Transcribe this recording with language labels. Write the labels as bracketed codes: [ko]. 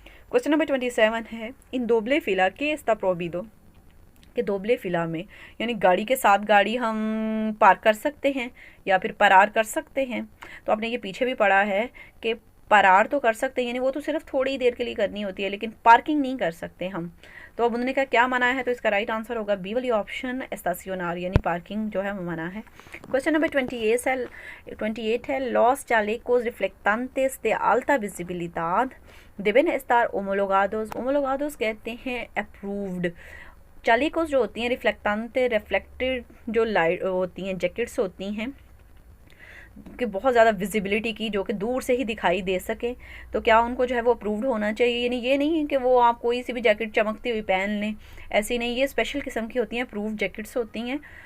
[hi] Question number 27 है इन दोबले फिला के [es] está prohibido, [hi] कि दोबले फिला में यानी गाड़ी के साथ गाड़ी हम पार्क कर सकते हैं या फिर परार कर सकते हैं। तो आपने ये पीछे भी पढ़ा है कि परार तो कर सकते हैं, यानी वो तो सिर्फ थोड़ी देर के लिए करनी होती है, लेकिन पार्किंग नहीं कर सकते हम। तो अब उन्होंने कहा क्या मना है, तो इसका राइट आंसर होगा बी वाली ऑप्शन, estacionar, यानी पार्किंग जो है वो मना है। क्वेश्चन नंबर 28 है [es] लॉस chalecos reflectantes de alta visibilidad deben estar homologados, homologados [hi] कहते हैं अप्रूव्ड। चालिकोस जो होती हैं रिफ्लेक्टांते, रिफ्लेक्टेड जो लाइट होती हैं, जैकेट्स होती हैं कि बहुत ज़्यादा विजिबिलिटी की, जो कि दूर से ही दिखाई दे सके, तो क्या उनको जो है वो अप्रूव्ड होना चाहिए। यानी ये नहीं है कि वो आप कोई सी भी जैकेट चमकती हुई पहन लें, ऐसी नहीं, ये स्पेशल किस्म की होती हैं, अप्रूव्ड जैकेट्स होती हैं।